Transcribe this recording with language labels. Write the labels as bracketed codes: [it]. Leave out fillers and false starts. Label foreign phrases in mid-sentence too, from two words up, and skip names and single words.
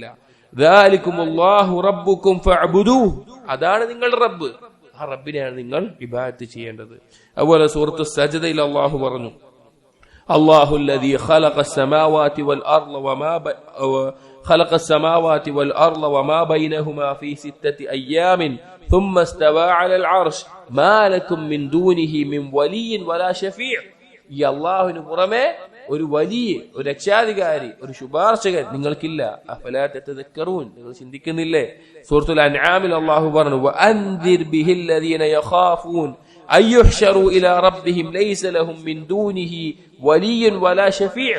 [ar] ذلكم الله ربكم فاعبدوه, [ml] അതാണ് നിങ്ങളുടെ റബ്ബ്, ആ റബ്ബിനെയാണ് നിങ്ങൾ ഇബാദത്ത് ചെയ്യേണ്ടത്. അതുപോലെ സൂറത്തു സജ്ദയിൽ അല്ലാഹു പറഞ്ഞു, [ar] الله الذي خلق السماوات والأرض وما بينهما في 6 أيام ثم استوى على العرش ما لكم من دونه من ولي ولا شفيع. [ml] ഈ അല്ലാഹുവിന് പുറമെ ഒരു വലിയ ഒരു രക്ഷാധികാരി, ഒരു ശുപാർശകൻ നിങ്ങൾക്കില്ല. [ar] أفلا تتذكرون, [ml] നിങ്ങൾ ചിന്തിക്കുന്നില്ലേ? സൂറത്തുൽ അൻആമിൽ അല്ലാഹു പറഞ്ഞു, [ar] وأنذر به الذين يخافون أن يحشروا إلى ربهم ليس لهم من دونه ولي ولا شفيع.